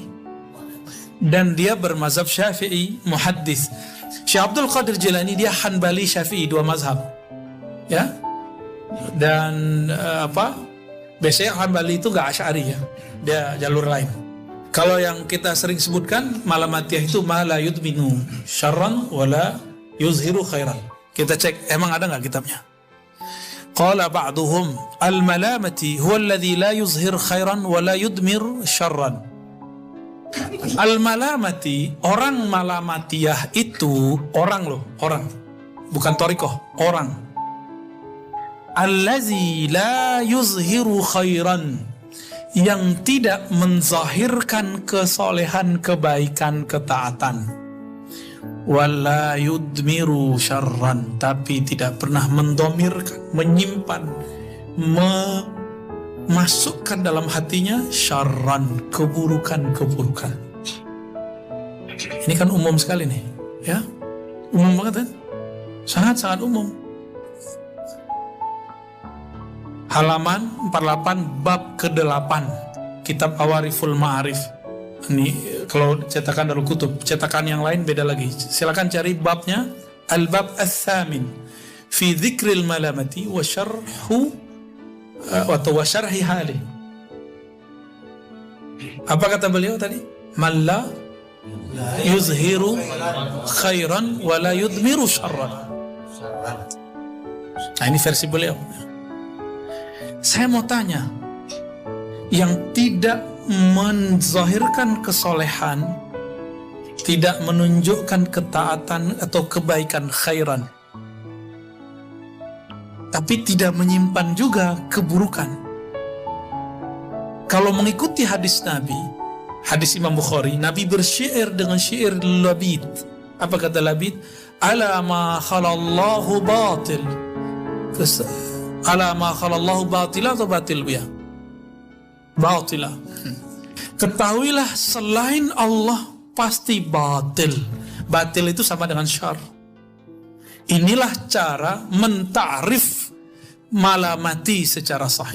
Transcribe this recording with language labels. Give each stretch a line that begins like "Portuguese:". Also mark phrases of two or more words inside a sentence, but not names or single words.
Indonesian: Dan dia bermazhab Syafi'i, muhaddis. Syekh Abdul Qadir Jilani dia Hanbali Syafi'i, dua mazhab. Ya. Dan biasanya Hanbali itu gak Asy'ari ya. Dia jalur lain. Kalau yang kita sering sebutkan Malamatiyah itu
Arabic: ما لا يدمن شرا ولا يظهر خيرا.
Indonesian: Kita cek emang ada nggak kitabnya.
Arabic: قال بعضهم الملامتي هو الذي لا يظهر خيرا ولا يضمر شرا.
Indonesian: Al-malamati, orang Malamatiyah itu orang loh, orang. Bukan thariqah, orang.
Arabic: الذي لا يظهر خيرا,
Indonesian: yang tidak menzahirkan kesolehan, kebaikan, ketaatan.
Arabic: ولا يضمر شرا,
Indonesian: tapi tidak pernah mendomirkan, menyimpan, memasukkan dalam hatinya syarran, keburukan-keburukan. Ini kan umum sekali nih, ya, umum banget kan, sangat-sangat umum. Halaman 48 bab ke-8 kitab Awariful Ma'arif. Ini kalau cetakan Darul Kutub, cetakan yang lain beda lagi. Silakan cari babnya, Al-Bab Ats-Tsamin fi Dzikril Malamati wa Syarhu wa Syarhi Hali. Apa kata beliau tadi?
Arabic: ما لا يظهر خيرا ولا يضمر شرا.
Indonesian: Nah, ini versi beliau. Saya mau tanya, yang tidak menzahirkan kesolehan, tidak menunjukkan ketaatan atau kebaikan khairan, tapi tidak menyimpan juga keburukan. Kalau mengikuti hadis Nabi, hadis Imam Bukhari, Nabi bersyair dengan syair Labid. Apa kata Labid?
Arabic: ألا ما خلا الله باطل. ألا ما خلا الله باطلا
Indonesian: atau batil biya? Batila. Ketahuilah selain Allah pasti batil. Batil itu sama dengan syar. Inilah cara mentarif malamati secara sahih.